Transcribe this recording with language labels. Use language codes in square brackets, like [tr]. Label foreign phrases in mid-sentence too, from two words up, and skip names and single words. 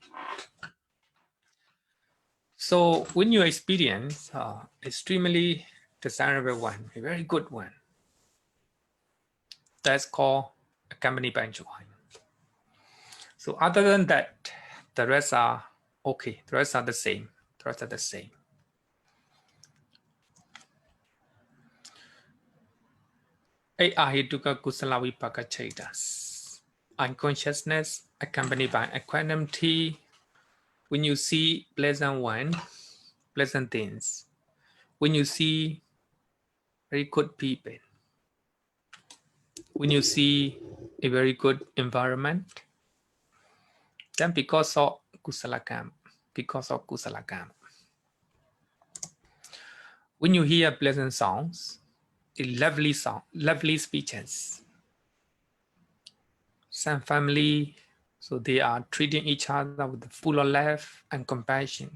[en] So when you experience extremely desirable one, a very good one, that's called accompanied by joy. So other than that, the rest are okay. The rest are the same. [pi] Ahituka kusala vipaka chaitas. [en] Unconsciousness accompanied by equanimity. When you see pleasant things, when you see very good people, when you see a very good environment, Then because of [pi] kusala karma, [en] when you hear pleasant sounds, lovely speeches, some family, so they are treating each other with full of love and compassion.